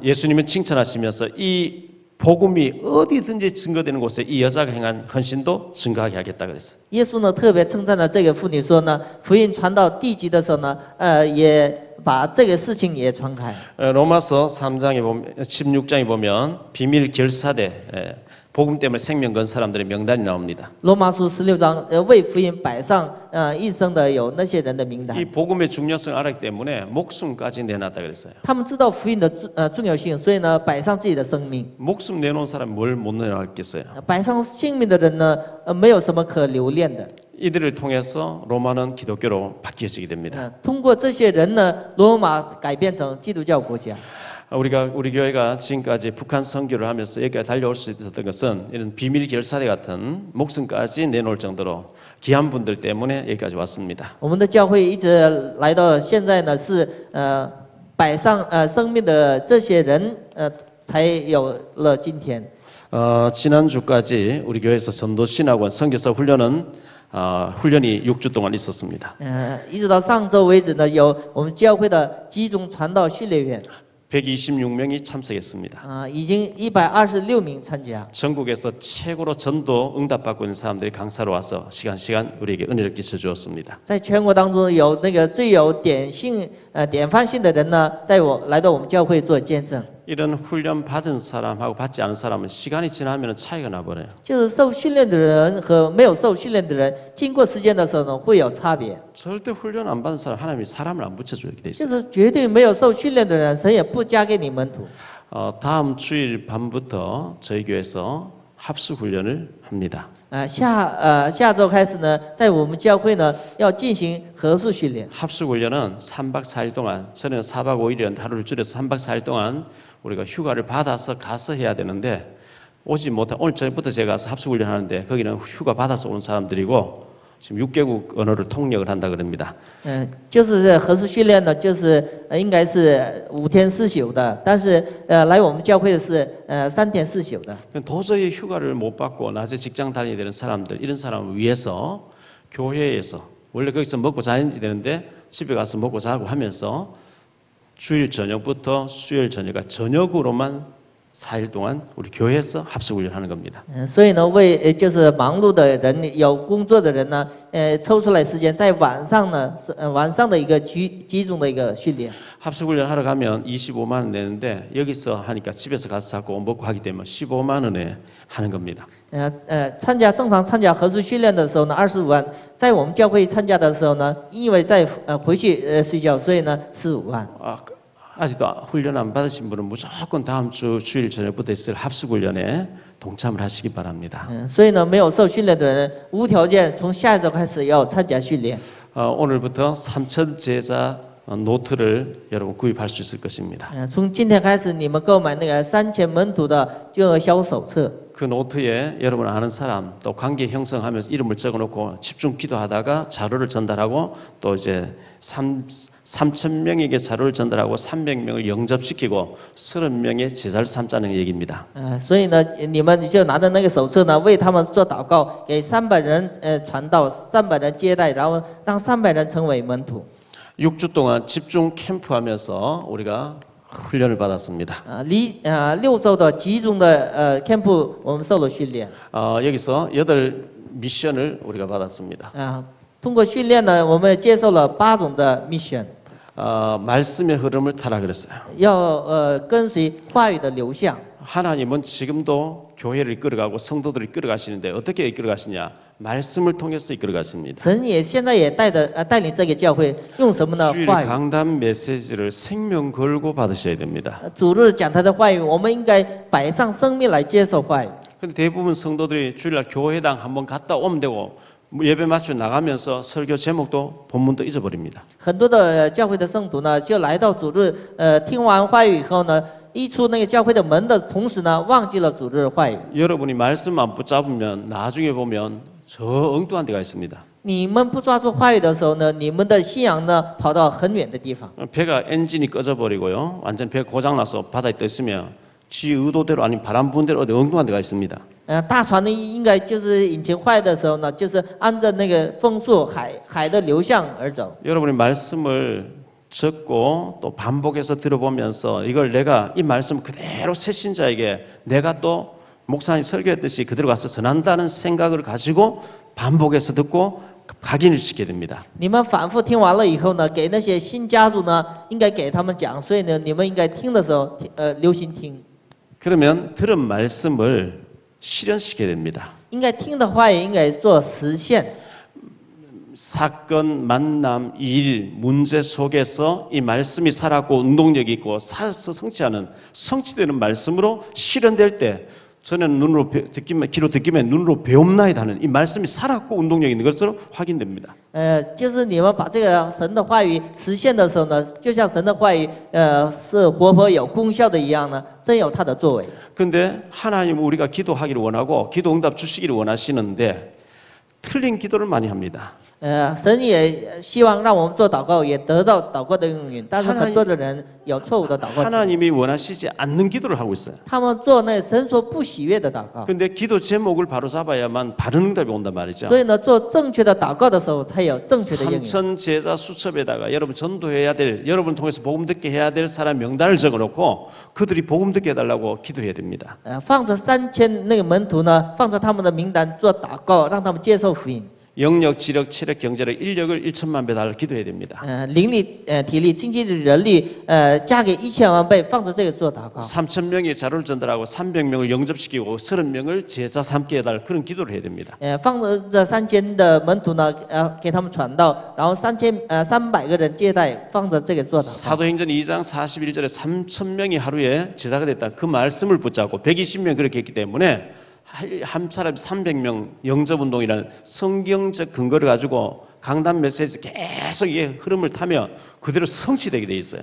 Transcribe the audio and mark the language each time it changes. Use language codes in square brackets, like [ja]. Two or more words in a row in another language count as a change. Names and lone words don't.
[ko] 예수님은 칭찬하시면서 이 복음이 어디든지 증거되는 곳에 이 여자가 행한 헌신도 증거하게 하겠다 그랬어요. [zh] 耶稣呢特别称赞了这个妇女，说呢，福音传到地极的时候呢，也把这个事情也传开。 [ko] 로마서 3장에 보면 16장에 보면 비밀 결사대 복음 때문에 생명 건 사람들의 명단이 나옵니다. [zh] 罗马书16章，为福音摆上一生的有那些人的名单 [ko] 이 。 복음의 중요성을 알았기 때문에 목숨까지 내놨다 그랬어요. [zh] 他们知道福音的重要性，所以呢，摆上自己的生命。 [ko] 목숨 내놓은 사람 뭘 못 내놨겠어요. [zh] 摆上性命的人呢，没有什么可留恋的。 [ko] 이들을 통해서 로마는 기독교로 바뀌어지게 됩니다. [zh] 通过这些人呢，罗马改变成基督教国家。 [ko] 우리 교회가 지금까지 북한 선교를 하면서 여기까지 달려올 수 있었던 것은 이런 비밀 결사대 같은 목숨까지 내놓을 정도로 귀한 분들 때문에 여기까지 왔습니다. [zh] 我们的教会一直来到现在呢，是摆上生命的这些人才有了今天。 [ko] 지난주까지 우리 교회에서 전도신학원 선교사 훈련은 훈련이 6주 동안 있었습니다. [zh] 一直到上周为止呢，有我们教会的集中传道训练院。 [ko] 126명이 참석했습니다. [zh] 已经126名参加。 [ko] 전국에서 최고로 전도 응답받고 있는 사람들이 강사로 와서 시간 우리에게 은혜를 끼쳐 주었습니다. [zh] 在全国当中有那个最有典范性的人呢，来到我们教会做见证。 [ko] 이런 훈련 받은 사람하고 받지 않은 사람은 시간이 지나면 차이가 나버려요. [zh] 就是受训练的人和没有受训练的人，经过时间的时候呢，会有差别。 [ko] 절대 훈련 안 받은 사람 하나님이 사람을 안 붙여주게 돼 [zh] 就 [ko] 있어요. [zh] 是绝对没有受训练的人，神也不加给你门徒。 [ko] 다음 주일 밤부터 저희 교회에서 합수 훈련을 합니다. [zh] 下周开始呢，在我们教会呢要进行合宿训练。 [ko] 합수 훈련은 3박 4일 동안 저는 4박 5일이었는데 하루를 줄여서 3박 4일 동안 우리가 휴가를 받아서 가서 해야 되는데 오지 못한 오늘 저녁부터 제가 가서 합수 훈련 하는데 거기는 휴가 받아서 온 사람들이고 지금 6개국 언어를 통역을 한다 그럽니다. [zh] 就是这合宿训练呢，就是应该是5天4宿的，但是来我们教会的是3天4宿的。 [ko] 도저히 휴가를 못 받고 낮에 직장 다녀야 되는 사람들 이런 사람을 위해서 교회에서 원래 거기서 먹고 자야지 되는데 집에 가서 먹고 자고 하면서 주일 저녁부터 수요일 저녁까지 저녁으로만 4일 동안 우리 교회에서 합숙훈련하는 겁니다. [zh] 所以呢，为就是忙碌的人，有工作的人呢，抽出来时间在晚上呢，晚上的一个集中的一个训练。 [ko] 합숙훈련 하러 가면 25만 원 내는데 여기서 하니까 집에서 가서 자고 먹고 하기 때문에 15만 원에 하는 겁니다. [zh] 正常参加合宿训练的时候呢，25万；在我们教会参加的时候呢，因为在回去睡觉，所以呢15万。 [ko] 아직도 훈련 안 받으신 분은 무조건 다음 주 주일 저녁부터 있을 합숙훈련에 동참을 하시기 바랍니다. [zh] 所以呢，没有受训练的人，无条件从下一周开始要参加训练。 [ko] 오늘부터 3천 제자 노트를 여러분 구입할 수 있을 것입니다. [zh] 从今天开始，你们购买那个3000门徒的救恩小手册。 [ko] 그 노트에 여러분 아는 사람 또 관계 형성하면서 이름을 적어놓고 집중 기도하다가 자료를 전달하고 또 이제 3,000명에게 자료를 전달하고 300명을 영접시키고 30명의 제자를 삼자는 얘기입니다. [zh] 所以呢，你们就拿着那个手册呢，为他们做祷告，给300人传道，300人接待，然后让300人成为门徒。 [ko] 6주 동안 집중 캠프하면서 우리가 훈련을 받았습니다. [zh] 6 周的集中的camp，我们受了训练。 [ko] 여기서 8 미션을 우리가 받았습니다. [zh] 通过训练呢，我们接受了8种的 mission， [ko] 말씀의 흐름을 타라 그랬어요. [zh] 要跟随话语的流向。 [ko] 하나님은 지금도 교회를 이끌어가고 성도들을 이끌어가시는데 어떻게 이끌어가시냐? 말씀을 통해서 이끌어가십니다. [zh] 神也现在也带领这个教会，用什么呢？ [ko] 주일 [zh] 话语。 [ko] 강단 메시지를 생명 걸고 받으셔야 됩니다. [zh] 主日讲他的话语，我们应该摆上生命来接受话语。 [ko] 근데 대부분 성도들이 주일날 교회당 한번 갔다 오면 되고 예배 마치고 나가면서 설교 제목도 본문도 잊어버립니다. [zh] 很多的教会的圣徒呢，就来到主日，听完话语以后呢，一出那个教会的门的同时呢，忘记了主日话语。 [ko] 여러분이 말씀 안 붙잡으면 나중에 보면 저 엉뚱한 데가 있습니다. [zh] 你们不抓住话语的时候呢，你们的信仰呢，跑到很远的地方。 [ko] 배가 엔진이 꺼져버리고요. 완전 배 고장나서 바다에 떠 있으면 지 의도대로 아닌 바람 부는 대로 어디 엉뚱한 데가 있습니다. [zh] 大船呢，应该就是引擎坏的时候呢，就是按照那个风速海的流向而走。 [ko] 여러분이 말씀을 듣고 또 반복해서 들어보면서 이걸 내가 이 말씀 그대로 새신자에게 내가 또 목사님 설교했듯이 그대로 가서 전한다는 생각을 가지고 반복해서 듣고 각인을 시켜야 됩니다. [zh] 你们反复听完了以后呢，给那些新家属呢，应该给他们讲，所以呢，你们应该听的时候，留心听。 [ko] 그러면 들은 말씀을 실현시켜야 됩니다. [zh] 应该听的话也应该做实现。 [ko] 사건, 만남, 일, 문제 속에서 이 말씀이 살았고 운동력이 있고 살아서 성취되는 말씀으로 실현될 때 저는 눈으로 듣기만 귀로 듣기만 눈으로 배움나이다 하는 이 말씀이 살았고 운동력이 있는 것으로 확인됩니다. [zh] 就是你们把这个神的话语实现的时候呢，就像神的话语是活泼有功效的一样呢，真有它的作为。 [ko] 그런데 하나님은 우리가 기도하기를 원하고 기도 응답 주시기를 원하시는데 틀린 기도를 많이 합니다. [zh] 神也希望让我们做祷告，也得到祷告的应允，但是很多的人有错误的祷告。 [ko] 하나님이 원하시지 않는 기도를 하고 있어요. [zh] 他们做那神所不喜悦的祷告。 [ko] 그런데 기도 제목을 바로 잡아야만 바른 응답이 온단 말이죠. [zh] 所以呢，做正确的祷告的时候，才有正确的应允。 [ko] 3천 제자 수첩에다가 여러분 전도해야 될, 여러분 통해서 복음 듣게 해야 될 사람 명단을 적어놓고 그들이 복음 듣게 해달라고 기도해야 됩니다. [zh] 放着3000那个门徒呢，放着他们的名单做祷告，让他们接受福音。 [ko] 영력, 지력, 체력, 경제력, 인력을 1천만 배 달러 기도해야 됩니다. [zh] 灵力、体力、经济力、人力，加给1000万倍，放着这个做祷告。 [ko] 3천 명의 자료를 전달하고 300명을 영접시키고 30명을 제자 삼게 해달라 그런 기도를 해야 됩니다. [zh] 放着这3000的门徒呢，给他们传道，然后300个人接待，放着这个做祷告。 [ko] 사도행전 2장 41절에 3천 명이 하루에 제자가 됐다. 그 말씀을 붙잡고 120명 그렇게 했기 때문에 한 사람 300명 영접운동이라는 성경적 근거를 가지고 강단 메시지 계속 이 흐름을 타며 그대로 성취되게 돼 있어요.